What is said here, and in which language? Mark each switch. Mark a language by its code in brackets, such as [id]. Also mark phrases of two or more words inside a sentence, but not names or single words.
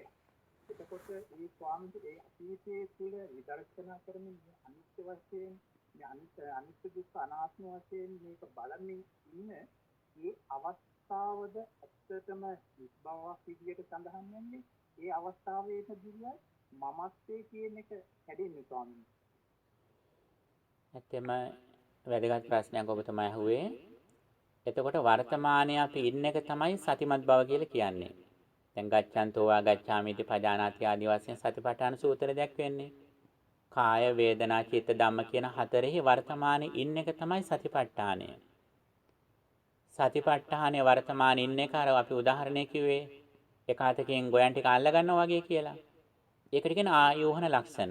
[si] එතකොට මේ ස්වාමීන් ඒ අතීතයේ තුල විදර්ශනා කරමින් අනිත්‍ය වශයෙන් මේ අනිත්‍ය දුක්ඛ අනාත්ම වශයෙන් මේක බලමින් ඉන්න මේ අවස්ථාවද ඇත්තටම විස්බවක් විදියට සඳහන් වෙන්නේ. ඒ අවස්ථාවේදී මමත්වයේ කියන එක හැදෙන්නේ ස්වාමීන් වහන්සේ. ඇත්තම වැදගත් ප්‍රශ්නයක් ඔබ තමයි අහුවේ. එතකොට වර්තමානයේ අපි ඉන්න එක තමයි සතිමත් බව කියලා කියන්නේ. දැන් [pi] ගච්ඡන්තෝ වා ගච්ඡාමිති පජානාති [si] ආදී වශයෙන් සතිපට්ඨාන සූත්‍රය දැක්වෙන්නේ. කාය වේදනා චිත්ත ධම්ම කියන හතරෙහි වර්තමානයේ ඉන්න එක තමයි සතිපට්ඨානය. සතිපට්ඨානයේ වර්තමානයේ ඉන්න එක අර අපි උදාහරණයක් කිව්වේ එකාතකින් ගෝයන් ටික අල්ල ගන්නවා වගේ කියලා. ඒකට කියන ආයෝහන ලක්ෂණ.